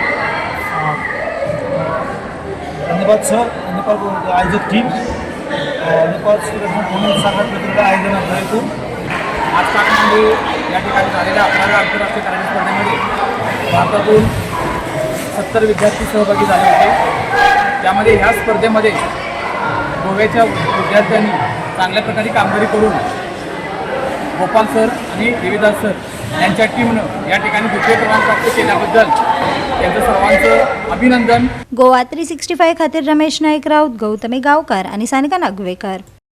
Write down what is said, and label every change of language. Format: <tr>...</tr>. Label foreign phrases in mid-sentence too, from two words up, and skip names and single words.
<mr>धन्यवाद सर, धन्यवाद आयोजक टीम, धन्यवाद सांगत प्रतिनिधी आयोजन हेतून आज काठमांडू या ठिकाणी झालेल्या 11व्या आंतरराष्ट्रीय कराटे स्पर्धेमध्ये भारतातून 70 विद्यार्थी सहभागी झाले होते। त्यामध्ये ह्या स्पर्धेमध्ये गोव्याच्या विद्यार्थ्यांनी चांगल्या प्रकारे कामगिरी करून गोपाल सर आणि देवीदास सर यांच्या टीमनं या ठिकाणी द्वितीय क्रमांक प्राप्त केल्याबद्दल त्यांचं सर्वांचं अभिनंदन।</mr> <kok>गोवा 365 खातीर रमेश नाईक राऊत, गौतमी गावकार आणि सानिका नागवेकर।</kok>